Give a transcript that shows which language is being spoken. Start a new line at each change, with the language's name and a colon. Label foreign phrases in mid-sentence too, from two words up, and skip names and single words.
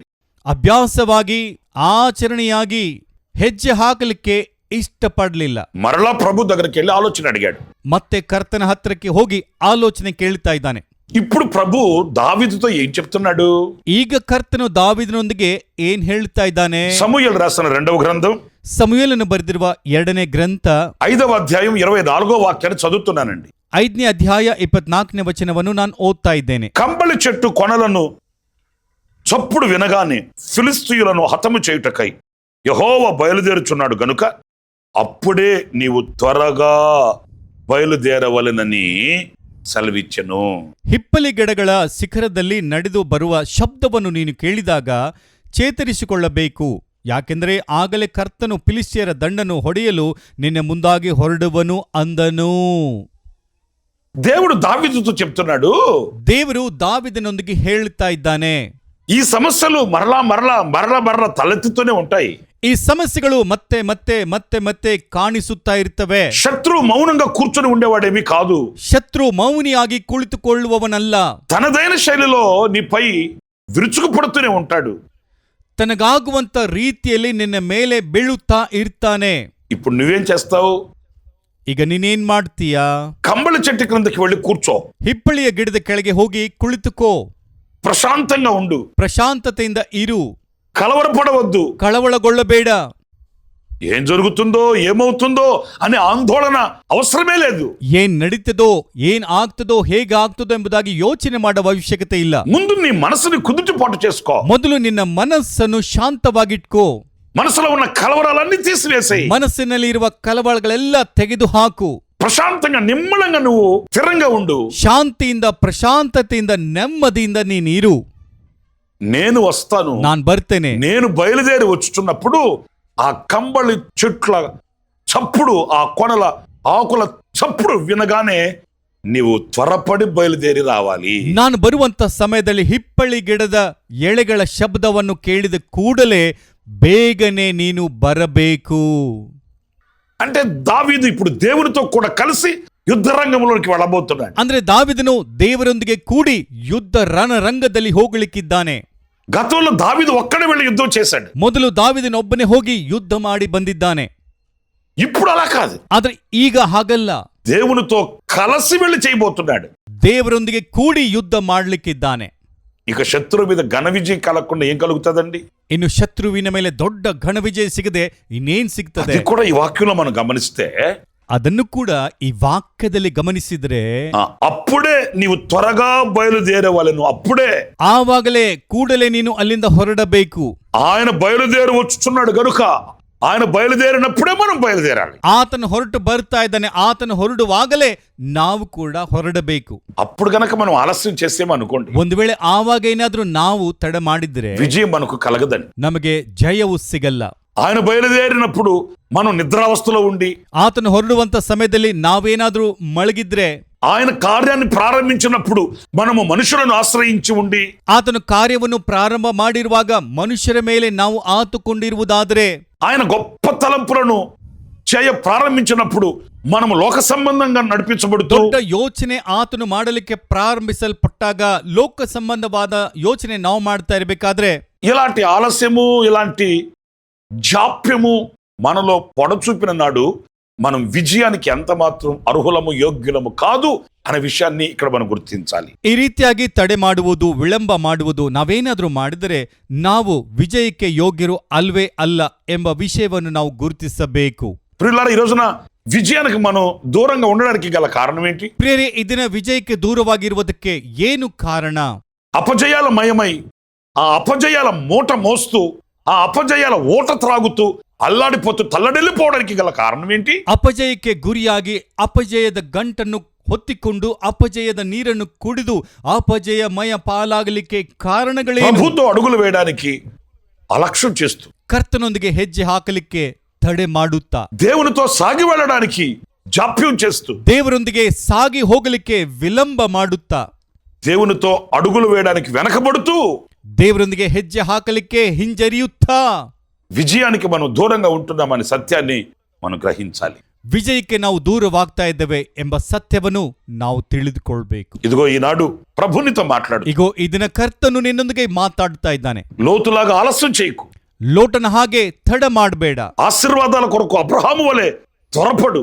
Kannada: ಅಭ್ಯಾಸವಾಗಿ ಆಚರಣೆಯಾಗಿ ಹೆಜ್ಜೆ ಹಾಕಲಿಕ್ಕೆ ಇಷ್ಟಪಡಲಿಲ್ಲ.
Telugu: మరలా ప్రభు దగ్గరికి వెళ్ళి ఆలోచన అడిగాడు.
Kannada: ಮತ್ತೆ ಕರ್ತನ ಹತ್ರಕ್ಕೆ ಹೋಗಿ ಆಲೋಚನೆ ಕೇಳ್ತಾ ಇದ್ದಾನೆ.
Telugu: ఇప్పుడు ప్రభు దావీదుతో ఏం చెప్తున్నాడు?
Kannada: ಈಗ ಕರ್ತನು ದಾವಿದನೊಂದಿಗೆ ಏನ್ ಹೇಳ್ತಾ ಇದ್ದಾನೆ?
Telugu: సమూయేలు రాసిన 2వ గ్రంథం,
Kannada: ಸಮುವೇಲನು ಬರೆದಿರುವ 2ನೇ ಗ್ರಂಥ
Telugu: 5వ అధ్యాయం 24వ వాక్యాన్ని చదువుతున్నానండి.
Kannada: 5ನೇ ಅಧ್ಯಾಯ 24ನೇ ವಚನವನ್ನು ನಾನು ಓದ್ತಾ ಇದ್ದೇನೆ.
Telugu: కంబళి చెట్టు కొనలను చప్పుడు వినగానే ఫిలిస్తీయులను హతము చేయుటకై యెహోవా బయలుదేరుచున్నాడు గనుక అప్పుడే నీవు త్వరగా బయలుదేరవలెనని సెలవిచ్చెను.
Kannada: ಹಿಪ್ಪಲಿ ಗಿಡಗಳ ಶಿಖರದಲ್ಲಿ ನಡೆದು ಬರುವ ಶಬ್ದವನ್ನು ನೀನು ಕೇಳಿದಾಗ ಚೇತರಿಸಿಕೊಳ್ಳಬೇಕು, ಯಾಕೆಂದರೆ ಆಗಲೇ ಕರ್ತನು ಫಿಲಿಸ್ತಿಯರ ದಂಡನ್ನು ಹೊಡೆಯಲು ನಿನ್ನೆ ಮುಂದಾಗಿ ಹೊರಡುವನು ಅಂದನು.
Telugu: దేవుడు దావీదుతో చెప్తున్నాడు,
Kannada: ದೇವರು ದಾವಿದನೊಂದಿಗೆ ಹೇಳ್ತಾ ಇದ್ದಾನೆ,
Telugu: ఈ సమస్యలు మరలా మరలా మరలా మరలా తలెత్తుతూనే ఉంటాయి.
Kannada: ಈ ಸಮಸ್ಯೆಗಳು ಮತ್ತೆ ಮತ್ತೆ ಮತ್ತೆ ಮತ್ತೆ ಕಾಣಿಸುತ್ತಾ ಇರ್ತವೆ.
Telugu: శత్రువు మౌనంగా కూర్చొని ఉండేవాడేమీ కాదు.
Kannada: ಶತ್ರು ಮೌನಿಯಾಗಿ ಕುಳಿತುಕೊಳ್ಳುವವನಲ್ಲ.
Telugu: తనదైన శైలిలో నీపై విరుచుకుపడుతూనే ఉంటాడు.
Kannada: ತನಗಾಗುವಂತ ರೀತಿಯಲ್ಲಿ ನಿನ್ನ ಮೇಲೆ ಬೀಳುತ್ತಾ ಇರ್ತಾನೆ.
Telugu: ఇప్పుడు నువ్వేం చేస్తావు?
Kannada: ಈಗ ನೀನೇನ್ ಮಾಡ್ತೀಯಾ?
Telugu: కంబళి చెట్టు క్రిందకి వెళ్ళి కూర్చో,
Kannada: ಹಿಪ್ಪಳಿಯ ಗಿಡದ ಕೆಳಗೆ ಹೋಗಿ ಕುಳಿತುಕೋ,
Telugu: ప్రశాంతంగా ఉండు,
Kannada: ಪ್ರಶಾಂತತೆಯಿಂದ ಇರು,
Telugu: కలవరపడవద్దు.
Kannada: ಕಳವಳಗೊಳ್ಳಬೇಡ.
Telugu: ఏం జరుగుతుందో ఏమవుతుందో అనే ఆందోళన అవసరమే లేదు.
Kannada: ಏನ್ ನಡೀತದೋ, ಏನ್ ಆಗ್ತದೋ, ಹೇಗಾಗ್ತದೋ ಎಂಬುದಾಗಿ ಯೋಚನೆ ಮಾಡುವ ಅವಶ್ಯಕತೆ ಇಲ್ಲ.
Telugu: ముందు నీ మనసుని కుదుటపాటు చేసుకో.
Kannada: ಮೊದಲು ನಿನ್ನ ಮನಸ್ಸನ್ನು ಶಾಂತವಾಗಿಟ್ಕೋ.
Telugu: మనసులో ఉన్న కలవరాలన్నీ తీసివేసేయి.
Kannada: ಮನಸ್ಸಿನಲ್ಲಿ ಇರುವ ಕಳವಳಗಳೆಲ್ಲ ತೆಗೆದು ಹಾಕು.
Telugu: ప్రశాంతంగా నిమ్మలంగా నువ్వు స్థిరంగా ఉండు.
Kannada: ಶಾಂತಿಯಿಂದ, ಪ್ರಶಾಂತತೆಯಿಂದ, ನೆಮ್ಮದಿಯಿಂದ ನೀನಿರು.
Telugu: నేను వస్తాను,
Kannada: ನಾನ್ ಬರ್ತೇನೆ.
Telugu: నేను బయలుదేరి వచ్చుచున్నప్పుడు ఆ కంబళి చెట్ల చప్పుడు, ఆ కొనల ఆకుల చప్పుడు వినగానే నీవు త్వరపడి బయలుదేరి రావాలి.
Kannada: ನಾನು ಬರುವಂತ ಸಮಯದಲ್ಲಿ ಹಿಪ್ಪಳಿ ಗಿಡದ ಎಳೆಗಳ ಶಬ್ದವನ್ನು ಕೇಳಿದ ಕೂಡಲೇ ಬೇಗನೆ ನೀನು ಬರಬೇಕು.
Telugu: అంటే దావీదు ఇప్పుడు దేవునితో కూడా కలిసి యుద్ధ రంగంలోకి వెళ్ళబోతున్నాడు.
Kannada: ಅಂದ್ರೆ ದಾವಿದನು ದೇವರೊಂದಿಗೆ ಕೂಡಿ ಯುದ್ಧ ರಣರಂಗದಲ್ಲಿ ಹೋಗಲಿಕ್ಕಿದ್ದಾನೆ.
Telugu: గతంలో దావీదు ఒక్కడే వెళ్ళి యుద్ధం చేశాడు.
Kannada: ಮೊದಲು ದಾವಿದನೊಬ್ಬನೇ ಹೋಗಿ ಯುದ್ಧ ಮಾಡಿ ಬಂದಿದ್ದಾನೆ.
Telugu: ఇప్పుడు అలా కాదు,
Kannada: ಆದ್ರೆ ಈಗ ಹಾಗಲ್ಲ.
Telugu: దేవునితో కలిసి వెళ్ళి చేయబోతున్నాడు.
Kannada: ದೇವರೊಂದಿಗೆ ಕೂಡಿ ಯುದ್ಧ ಮಾಡ್ಲಿಕ್ಕಿದ್ದಾನೆ.
Telugu: ఇక శత్రువు మీద ఘన విజయం కలగకుండా ఏం కలుగుతుందండి?
Kannada: ಇನ್ನು ಶತ್ರುವಿನ ಮೇಲೆ ದೊಡ್ಡ ಘನ ವಿಜಯ ಸಿಗದೆ ಇನ್ನೇನ್ ಸಿಗ್ತದೆ?
Telugu: అది కూడా ఈ వాక్యంలో మనం గమనిస్తే
Kannada: ಅದನ್ನು ಕೂಡ ಈ ವಾಕ್ಯದಲ್ಲಿ ಗಮನಿಸಿದ್ರೆ
Telugu: అప్పుడే నీవు త్వరగా బయలుదేరవలెను. అప్పుడే,
Kannada: ಆವಾಗಲೇ ಕೂಡಲೇ ನೀನು ಅಲ್ಲಿಂದ ಹೊರಡಬೇಕು.
Telugu: ఆయన బయలుదేరి వచ్చుచున్నాడు గనుక ఆయన బయలుదేరినప్పుడే మనం బయలుదేరాలి.
Kannada: ಆತನು ಹೊರಟು ಬರ್ತಾ ಇದ್ದಾನೆ, ಆತನು ಹೊರಡುವಾಗಲೇ ನಾವು ಕೂಡ ಹೊರಡಬೇಕು.
Telugu: అప్పుడు గనక మనం ఆలస్యం చేసేమనుకోండి,
Kannada: ಒಂದು ವೇಳೆ ಆವಾಗ ಏನಾದ್ರೂ ನಾವು ತಡ ಮಾಡಿದ್ರೆ
Telugu: విజయం మనకు కలగదండి,
Kannada: ನಮಗೆ ಜಯವು ಸಿಗಲ್ಲ.
Telugu: ఆయన బయలుదేరినప్పుడు మనం నిద్రావస్థలో ఉండి,
Kannada: ಆತನು ಹೊರಡುವಂತ ಸಮಯದಲ್ಲಿ ನಾವೇನಾದ್ರೂ ಮಳಗಿದ್ರೆ,
Telugu: ఆయన కార్యాన్ని ప్రారంభించినప్పుడు మనము మనుషులను ఆశ్రయించి ఉండి,
Kannada: ಆತನು ಕಾರ್ಯವನ್ನು ಪ್ರಾರಂಭ ಮಾಡಿರುವಾಗ ಮನುಷ್ಯರ ಮೇಲೆ ನಾವು ಆತುಕೊಂಡಿರುವುದಾದ್ರೆ,
Telugu: ఆయన గొప్ప తలంపులను చేయ ప్రారంభించినప్పుడు మనము లోక సంబంధంగా నడిపించబడుతూ,
Kannada: ದೊಡ್ಡ ಯೋಚನೆ ಆತನು ಮಾಡಲಿಕ್ಕೆ ಪ್ರಾರಂಭಿಸಲ್ಪಟ್ಟಾಗ ಲೋಕ ಸಂಬಂಧವಾದ ಯೋಚನೆ ನಾವು ಮಾಡ್ತಾ ಇರಬೇಕಾದ್ರೆ,
Telugu: ఇలాంటి ఆలస్యము, ఇలాంటి జాప్యము మనలో పొడచూపిన నాడు మనం విజయానికి ఎంత మాత్రం అర్హులము, యోగ్యులము కాదు అనే విషయాన్ని ఇక్కడ మనం గుర్తించాలి.
Kannada: ಈ ರೀತಿಯಾಗಿ ತಡೆ ಮಾಡುವುದು, ವಿಳಂಬ ಮಾಡುವುದು, ನಾವೇನಾದ್ರೂ ಮಾಡಿದರೆ ನಾವು ವಿಜಯಕ್ಕೆ ಯೋಗ್ಯರು ಅಲ್ವೇ ಅಲ್ಲ ಎಂಬ ವಿಷಯವನ್ನು ನಾವು ಗುರುತಿಸಬೇಕು.
Telugu: ప్రియులారా, ఈ రోజున విజయానికి మనం దూరంగా ఉండడానికి గల కారణం ఏంటి?
Kannada: ಪ್ರಿಯರೇ, ಇದನ್ನ ವಿಜಯಕ್ಕೆ ದೂರವಾಗಿರುವುದಕ್ಕೆ ಏನು ಕಾರಣ?
Telugu: అపజయాల మయమై ఆ అపజయాల మూట మోస్తూ, ఆ అపజయాల ఊట త్రాగుతూ అల్లాడిపోతూ తల్లడిల్లిపోవడానికి గల కారణం ఏంటి?
Kannada: ಅಪಜಯಕ್ಕೆ ಗುರಿಯಾಗಿ ಅಪಜಯದ ಗಂಟನ್ನು ಹೊತ್ತಿಕೊಂಡು ಅಪಜಯದ ನೀರನ್ನು ಕುಡಿದು ಅಪಜಯಮಯ ಪಾಲಾಗಲಿಕ್ಕೆ ಕಾರಣಗಳೇನು?
Telugu: ప్రభుతో అడుగులు వేయడానికి అలక్ష్యం చేస్తూ,
Kannada: ಕರ್ತನೊಂದಿಗೆ ಹೆಜ್ಜೆ ಹಾಕಲಿಕ್ಕೆ ತಡೆ ಮಾಡುತ್ತಾ,
Telugu: దేవునితో సాగి వెళ్ళడానికి జాప్యం చేస్తూ,
Kannada: ದೇವರೊಂದಿಗೆ ಸಾಗಿ ಹೋಗಲಿಕ್ಕೆ ವಿಳಂಬ ಮಾಡುತ್ತಾ,
Telugu: దేవునితో అడుగులు వేయడానికి వెనకబడుతూ,
Kannada: ದೇವರೊಂದಿಗೆ ಹೆಜ್ಜೆ ಹಾಕಲಿಕ್ಕೆ ಹಿಂಜರಿಯುತ್ತಾ
Telugu: విజయానికి మనం దూరంగా ఉంటున్నామనే సత్యాన్ని మనం గ్రహించాలి.
Kannada: ವಿಜಯಕ್ಕೆ ನಾವು ದೂರವಾಗ್ತಾ ಇದ್ದೇವೆ ಎಂಬ ಸತ್ಯವನ್ನು ನಾವು ತಿಳಿದುಕೊಳ್ಬೇಕು.
Telugu: ఇదిగో ఈనాడు ప్రభునితో మాట్లాడు.
Kannada: ಇಗೋ ಈ ದಿನ ಕರ್ತನು ನಿನ್ನೊಂದಿಗೆ ಮಾತಾಡ್ತಾ ಇದ್ದಾನೆ.
Telugu: లోతులాగా ఆలస్యం చేయకు.
Kannada: ಲೋಟನ ಹಾಗೆ ತಡ ಮಾಡಬೇಡ.
Telugu: ఆశీర్వాదాల కొరకు అబ్రహాము వలె త్వరపడు.